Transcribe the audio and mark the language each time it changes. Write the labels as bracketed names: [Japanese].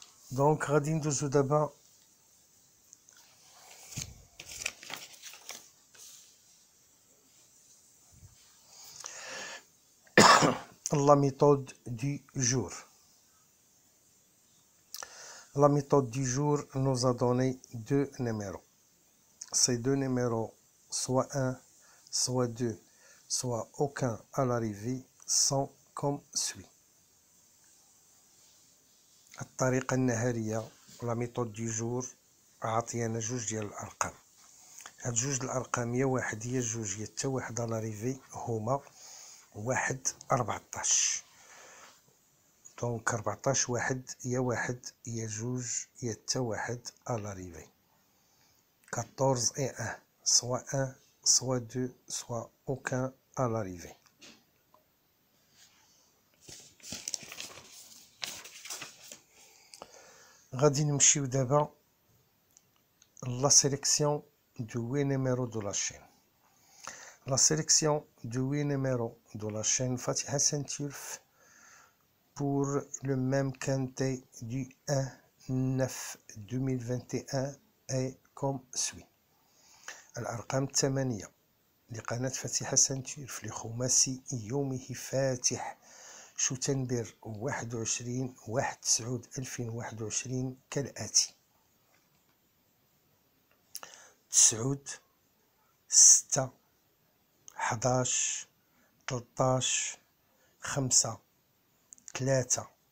[Arabic] دونك غادي ندوزو دابا [French] la méthode du jour. La méthode du jour nous a donné deux numéros. Ces deux numéros, soit 1, soit 2, soit aucun à l'arrivée, sont comme suit. [Arabic] الطريقة النهارية [French] la méthode du jour [Arabic] عطينا جوج ديال الأرقام. هاد جوج الأرقام يا واحد يا جوج يا تا واحد على l'arrivée هما 1 14. دونك 14 واحد يا واحد يا جوج يا تا واحد à l'arrivée. [French] 14 et 1, soit 1, soit 2, soit aucun à l'arrivée. [Arabic] غادي نمشيو دابا [French] la sélection de 8 numéros de la chaîne. La sélection de 8 numéros de la chaîne Fatiha Saint-Turf pour le même quintet du 1/9/2021 est comme suit. [Arabic] الأرقام الثمانية لقناة فاتحة سنتيرف لخماسي يومه فاتح شتنبر 21/1/2021 كالآتي: 9 6 11 13 5 3